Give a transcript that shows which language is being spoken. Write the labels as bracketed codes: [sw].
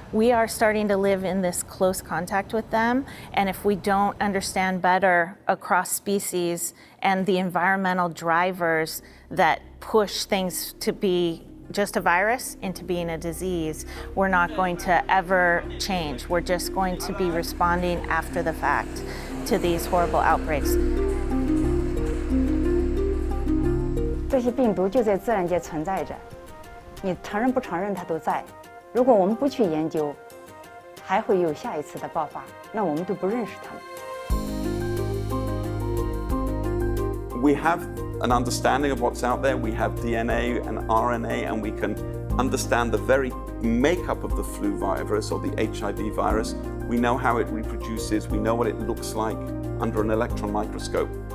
[en] We are starting to live in this close contact with them, and if we don't understand better across species and the environmental drivers that push things to be just a virus into being a disease, we're not going to ever change. We're just going to be responding after the fact to these horrible outbreaks. [zh] 这些病毒就在自然界存在着。你承认不承认它都在。如果我们不去研究，还会有下一次的爆发，那我们都不认识它们。 [en] We have an understanding of what's out there. We have DNA and RNA, and we can understand the very makeup of the flu virus or the HIV virus. We know how it reproduces. We know what it looks like under an electron microscope.